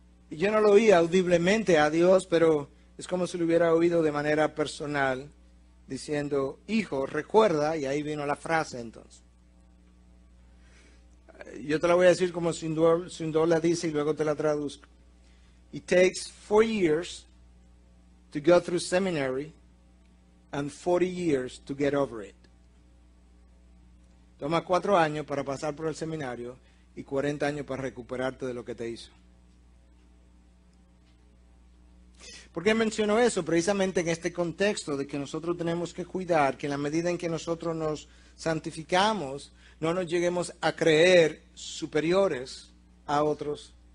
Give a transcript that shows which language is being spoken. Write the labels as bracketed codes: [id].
[es] Y yo no lo oía audiblemente a Dios, pero es como si lo hubiera oído de manera personal, diciendo, hijo, recuerda, y ahí vino la frase entonces. Yo te la voy a decir como Swindoll la dice y luego te la traduzco. [en] It takes 4 years to go through seminary and 40 years to get over it. [es] Toma 4 años para pasar por el seminario y 40 años para recuperarte de lo que te hizo. ¿Por qué menciono eso? Precisamente en este contexto de que nosotros tenemos que cuidar que en la medida en que nosotros nos santificamos, no nos lleguemos a creer superiores a otros.